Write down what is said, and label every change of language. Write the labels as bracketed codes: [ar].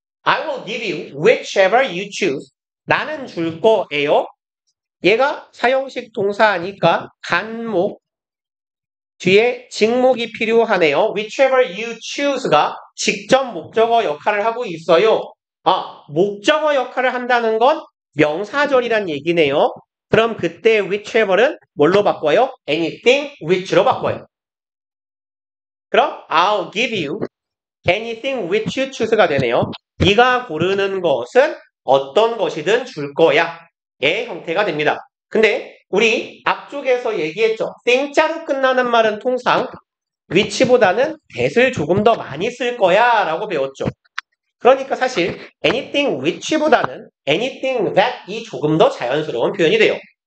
[en] I will give you whichever you choose. [ko] 나는 줄 거예요. 얘가 사형식 동사니까 간목 뒤에 직목이 필요하네요. [en] whichever you choose [ko] 가 직접 목적어 역할을 하고 있어요. 아, 목적어 역할을 한다는 건 명사절이란 얘기네요. 그럼 그때 whichever는 뭘로 바꿔요? [en] anything which [ko] 로 바꿔요. 그럼 [en] I'll give you anything which you choose가 되네요. [ko] 네가 고르는 것은 어떤 것이든 줄 거야. 의 형태가 됩니다. 근데 우리 앞쪽에서 얘기했죠. 땡자로 끝나는 말은 통상 which보다는 that을 조금 더 많이 쓸 거야 라고 배웠죠. 그러니까 사실 [en] anything which [ko] 보다는 [en] anything that [ko] 이 조금 더 자연스러운 표현이 돼요.